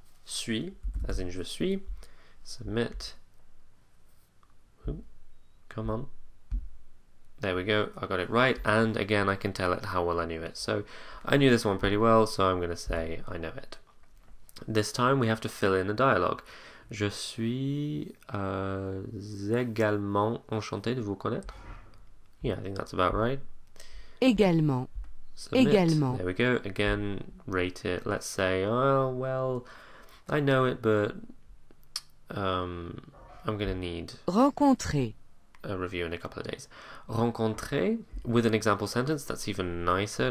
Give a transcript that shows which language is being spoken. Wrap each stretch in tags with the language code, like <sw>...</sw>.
<en>Suis, as in</en> <fr>je suis.</fr> <en>Submit. Ooh, come on. There we go. I got it right. And again, I can tell it how well I knew it. So, I knew this one pretty well, so I'm going to say I know it. This time, we have to fill in a dialogue.</en> <fr>Je suis également enchanté de vous connaître.</fr> <en>Yeah, I think that's about right.</en> <fr>Également.</fr> <en>Submit.</en> <fr>Également.</fr> <en>There we go. Again, rate it. Let's say, oh, well, I know it, but I'm going to need</en> <fr>Rencontrer.</fr> <en>a review in a couple of days. Rencontrer, with an example sentence, that's even nicer.</en>